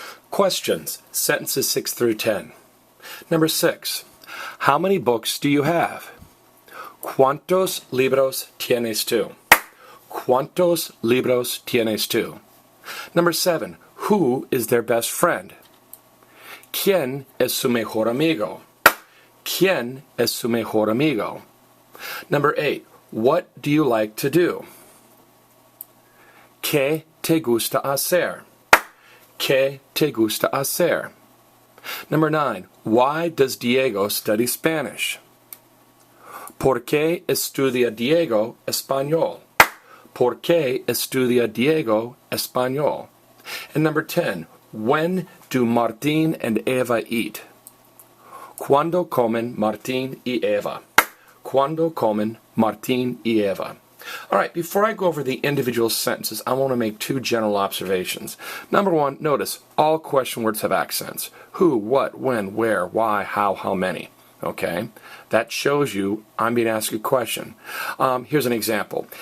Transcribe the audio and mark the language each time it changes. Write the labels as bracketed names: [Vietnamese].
[English] Questions, sentences 6 through 10. Number 6. How many books do you have? [Spanish] ¿Cuántos libros tienes tú? ¿Cuántos libros tienes tú? [English] Number 7. Who is their best friend? [Spanish] ¿Quién es su mejor amigo? ¿Quién es su mejor amigo? [English] Number 8. What do you like to do? [Spanish] ¿Qué te gusta hacer? ¿Qué te gusta hacer? [English] Number 9. Why does Diego study Spanish? [Spanish] ¿Por qué estudia Diego español? ¿Por qué estudia Diego español? [English] And number 10. When do Martín and Eva eat? [Spanish] ¿Cuándo comen Martín y Eva? ¿Cuándo comen Martín y Eva? [English] All right, before I go over the individual sentences, I want to make 2 general observations. Number 1, notice all question words have accents. Who, what, when, where, why, how many. Okay? That shows you I'm being asked a question. Here's an example.